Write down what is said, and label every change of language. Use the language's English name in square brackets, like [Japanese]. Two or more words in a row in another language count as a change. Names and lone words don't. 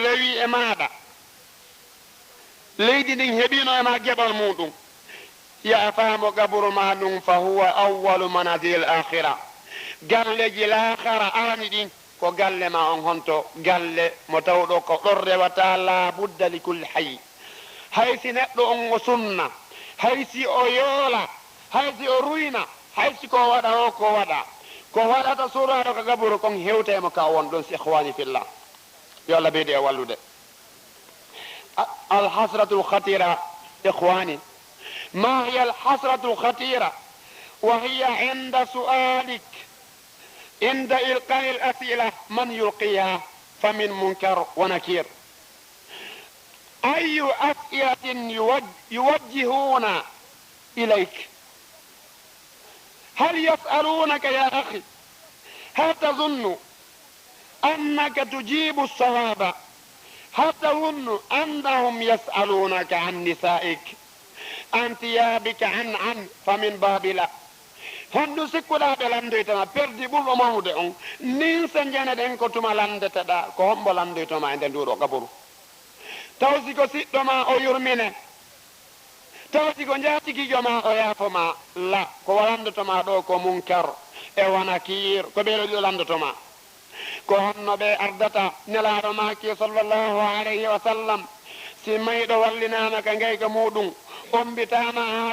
[Fula] rewi e maɗa leydi ndin heɓino e ma geɓal muɗum ya faamo gaburu ma ɗum [Arabic] فهو أول منازل الآخرة [Fula] galleji lahara arani ɗin ko galle ma on honto galle mo tawɗo ko ɗon rewata [Arabic] لا بد لكل حي [Fula] haysi neɗɗo on o sunna haysi o yoola haysi o ruyna haysi ko waɗa o ko waɗa ko waɗata suraɗo ko gaburu kon hewtemo ka won ɗon si [Arabic] إخواني في الله [Fula] yo Allah ɓeydi e wallude [Arabic] الحسرة الخطيرة إخواني ما هي الحسرة الخطيرة وهي عند سؤالك عند إلقاء الأسئلة من يلقيها فمن منكر ونكير أي أسئلة يوجهون إليك هل يسألونك يا أخي هل تظن أنك تجيب الصواب هل تظن أنهم يسألونك عن نسائك عن ثيابك عن فمن باب لا [Fula] hondu sikkuɗaɓe landoytoma perdi ɓurɗo mawde on nin so jeneɗen ko tuma landeteɗa ko hombo landoytoma e nde nduɗo gaburu taw siko siɗɗoma o yurmine taw siko jatikijo ma o yaafoma la ko landotoma ɗo ko munkar e wanakir ko ɓeɗo ɗiɗo landotoma ko honno ɓe ardata nelaɗo maki [Arabic] صلى الله عليه وسلم [Fula] si mayɗo wallinama ka gayka muɗum ombitama ha